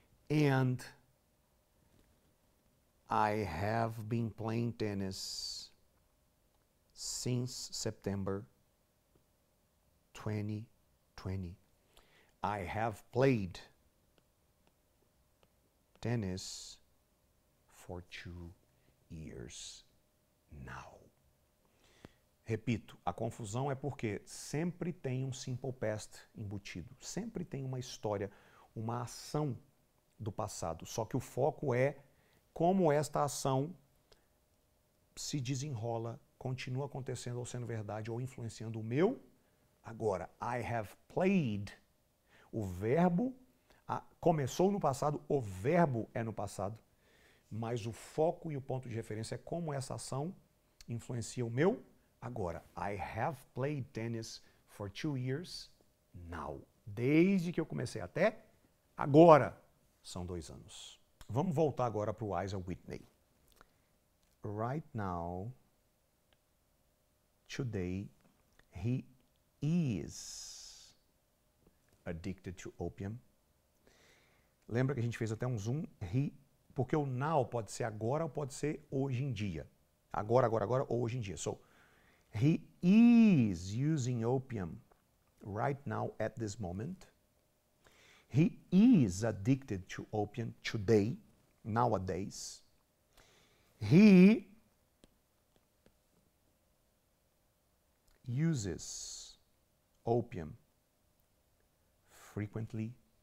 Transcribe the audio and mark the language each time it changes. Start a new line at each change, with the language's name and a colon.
English: And I have been playing tennis since September 2020. I have played tennis for 2 years now.
Portuguese: Repito, a confusão é porque sempre tem um simple past embutido. Sempre tem uma história, uma ação do passado. Só que o foco é como esta ação se desenrola, continua acontecendo ou sendo verdade ou influenciando o meu agora.
English: I have played.
Portuguese: O verbo começou no passado, o verbo é no passado, mas o foco e o ponto de referência é como essa ação influencia o meu agora.
English: I have played tennis for 2 years now.
Portuguese: Desde que eu comecei até agora, são 2 anos. Vamos voltar agora para o Isaiah Whitney.
English: Right now, today, he is addicted to opium.
Portuguese: Lembra que a gente fez até um zoom? Porque o now pode ser agora ou pode ser hoje em dia. Agora ou hoje em dia.
English: So, he is using opium right now at this moment. He is addicted to opium today, nowadays. He uses opium frequently.